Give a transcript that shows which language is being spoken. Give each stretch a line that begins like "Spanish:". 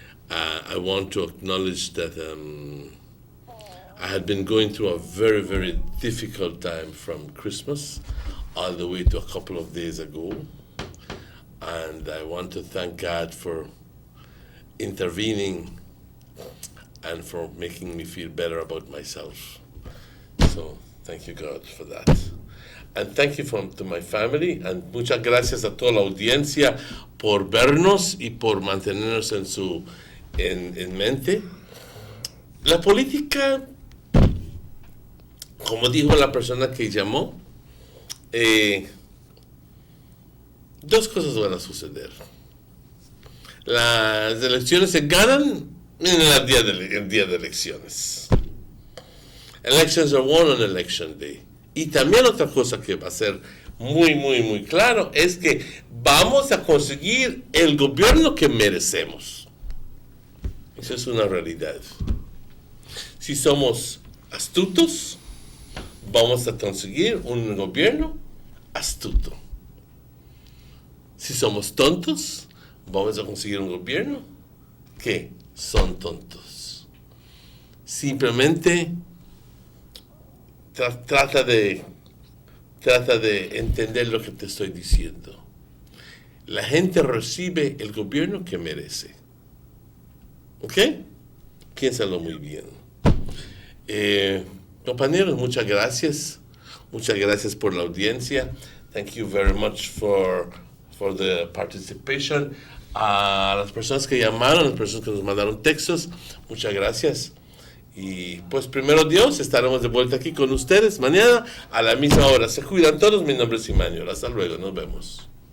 English: I want to acknowledge that I had been going through a very, very difficult time from Christmas all the way to a couple of days ago. And I want to thank God for intervening and for making me feel better about myself. So thank you, God, for that. And thank you to my family, and
Spanish: muchas gracias a toda la audiencia por vernos y por mantenernos en mente. La política, como dijo la persona que llamó, dos cosas van a suceder. Las elecciones se ganan en el día de elecciones.
English: Elections are won on election day.
Spanish: Y también otra cosa que va a ser muy, muy, muy claro es que vamos a conseguir el gobierno que merecemos. Eso es una realidad. Si somos astutos, vamos a conseguir un gobierno astuto. Si somos tontos, vamos a conseguir un gobierno que son tontos. Simplemente trata de entender lo que te estoy diciendo. La gente recibe el gobierno que merece. ¿Ok? Piénsalo muy bien. Compañeros, muchas gracias. Muchas gracias por la audiencia.
English: Thank you very much for the participation.
Spanish: A las personas que llamaron, a las personas que nos mandaron textos, muchas gracias. Y pues primero Dios, estaremos de vuelta aquí con ustedes mañana a la misma hora. Se cuidan todos, mi nombre es Immanuel. Hasta luego, nos vemos.